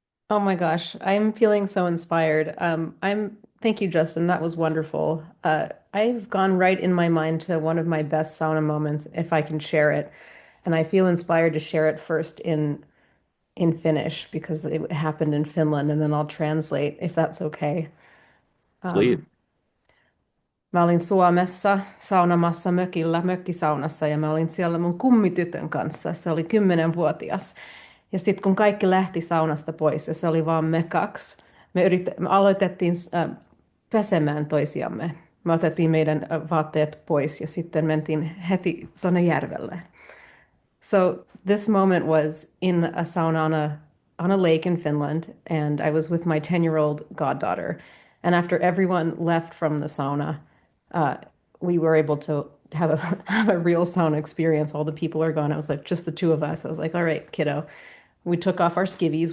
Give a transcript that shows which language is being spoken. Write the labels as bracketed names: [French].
[English] Oh my gosh, I'm feeling so inspired. Thank you, Justin. That was wonderful. I've gone right in my mind to one of my best sauna moments, if I can share it. And I feel inspired to share it first in Finnish because it happened in Finland, and then I'll translate if that's okay. Please. [Finnish] Mä olin Suomessa saunamassa mökillä, mökkisaunassa, ja mä olin siellä mun kummitytön kanssa. Se oli 10-vuotias. Ja sitten kun kaikki lähti saunasta pois ja se oli vaan me kaksi, me aloitettiin pesemään toisiamme. Me otettiin meidän vaatteet pois ja sitten mentiin heti tuonne järvelle. [English] So this moment was in a sauna on a lake in Finland, and I was with my 10-year-old goddaughter. And after everyone left from the sauna, uh, we were able to have a have a real sauna experience. All the people are gone. I was like, just the two of us. I was like, all right, kiddo. We took off our skivvies.